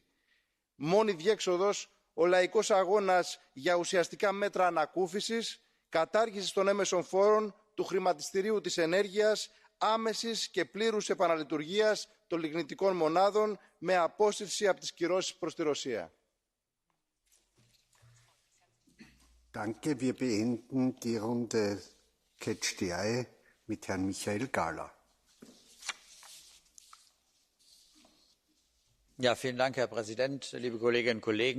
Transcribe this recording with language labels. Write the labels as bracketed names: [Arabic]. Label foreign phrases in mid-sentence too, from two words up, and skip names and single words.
[Greek] Μόνη διέξοδος ο λαϊκός αγώνας για ουσιαστικά μέτρα ανακούφισης, κατάργησης των έμεσων φόρων, του χρηματιστηρίου της ενέργειας, άμεσης και πλήρους επαναλειτουργίας των λιγνητικών μονάδων με απόσυρση από τις κυρώσεις προς τη Ρωσία. [German] Danke. Wir beenden die Runde [English] Catch the Eye [German] mit Herrn Michael-Gahler. Ja, vielen Dank, Herr Präsident, liebe Kolleginnen und Kollegen.